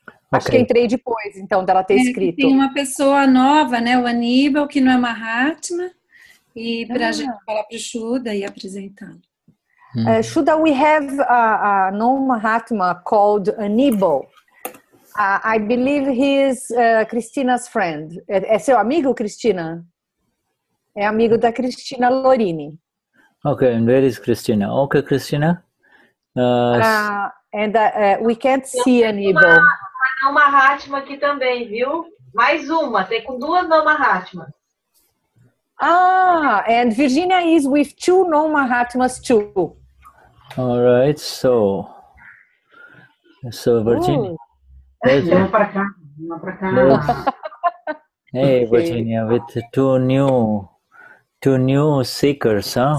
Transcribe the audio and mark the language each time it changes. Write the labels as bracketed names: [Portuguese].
[Portuguese] Acho que entrei depois, então, dela ter escrito. Tem uma pessoa nova, né? O Aníbal, que não é Mahatma, e para a gente falar para o Shuddha e apresentá-lo. [English] Shuddha, we have a non-Mahatma called Aníbal. I believe he is Christina's friend. [Portuguese] É seu amigo, Cristina? É amigo da Cristina Lorini. [English] Okay, and where is Christina? Okay, Christina. And we can't see Aníbal. [Portuguese] Não Mahatma aqui também, viu? Mais uma, tem com duas não Mahatma. [English] And Virginia is with two non Mahatmas too. All right, so Virginia. [Portuguese] Vamos para cá. [English] Hey, Virginia, with two new seekers, huh?